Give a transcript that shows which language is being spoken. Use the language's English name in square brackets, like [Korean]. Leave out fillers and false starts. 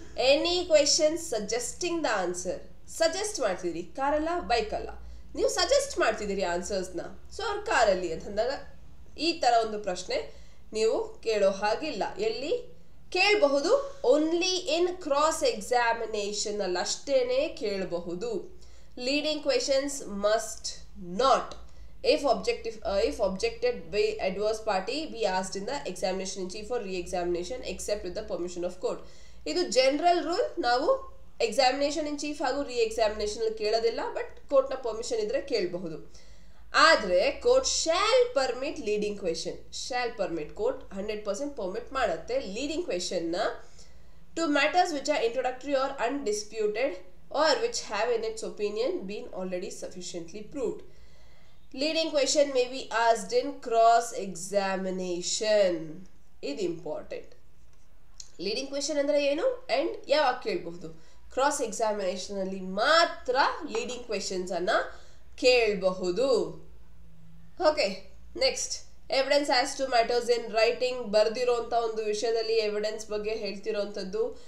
[English] any question suggesting the answer, [Kannada] suggest ಮಾಡ್ತಿದ್ದೀರಿ, ಕಾರಲ್ಲ ಬೈಕಲ್ಲ, ನೀವು suggest ಮಾಡ್ತಿದ್ದೀರಿ ಆನ್ಸರ್ಸ್ನ. ಸೊ ಅವ್ರ ಕಾರಲ್ಲಿ ಅಂತಂದಾಗ ಈ ತರ ಒಂದು ಪ್ರಶ್ನೆ ನೀವು ಕೇಳೋ ಹಾಗಿಲ್ಲ. ಎಲ್ಲಿ ಕೇಳಬಹುದು? [English] only in cross examination [Kannada] ಅಲ್ಲಿ ಅಷ್ಟೇನೆ ಕೇಳಬಹುದು. [English] Leading questions must not, if objected by adverse party, be asked in the examination in chief or re-examination except with the permission of court. [Kannada] ಇದು ಜನರಲ್ ರೂಲ್. ನಾವು ಎಕ್ಸಾಮಿನೇಷನ್ ಇನ್ ಚೀಫ್ ಹಾಗೂ ರೀ examination ಕೇಳೋದಿಲ್ಲ, but ಕೋರ್ಟ್ನ permission ಇದ್ರೆ ಕೇಳಬಹುದು. [English] ಆದ್ರೆ court shall permit leading question. Shall permit, court 100% permit ಮಾಡುತ್ತೆ leading question ನ to matters which are introductory or undisputed or which have in its opinion been already sufficiently proved. Leading question may be asked in cross examination. [Kannada] ಇದು important. Leading question ಅಂದ್ರೆ ಏನು and ಯಾವಾಗ ಕೇಳಬಹುದು? Cross examination ಅಲ್ಲಿ ಮಾತ್ರ leading questions ಅನ್ನ ಕೇಳಬಹುದು. [English] Okay, next evidence as to matters in writing. [Kannada] ಬರ್ದಿರೋಂಥ ಒಂದು ವಿಷಯದಲ್ಲಿ ಎವಿಡೆನ್ಸ್ ಬಗ್ಗೆ ಹೇಳ್ತಿರೋಂಥದ್ದು.